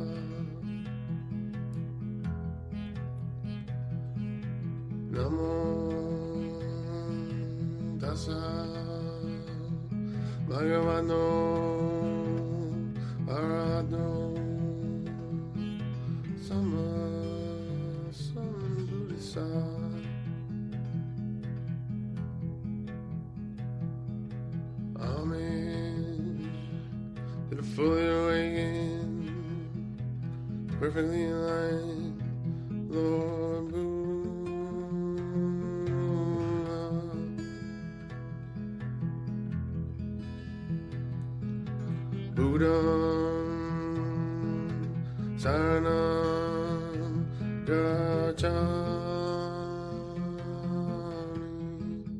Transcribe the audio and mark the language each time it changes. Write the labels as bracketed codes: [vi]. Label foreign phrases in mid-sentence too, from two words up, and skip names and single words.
[pi] Namo tassa bhagavato arahato sama sambuddhassa. [en] Amen. That are fully awakened, perfectly aligned, Lord Buddha. [pi] Buddham Saranam Gacchami.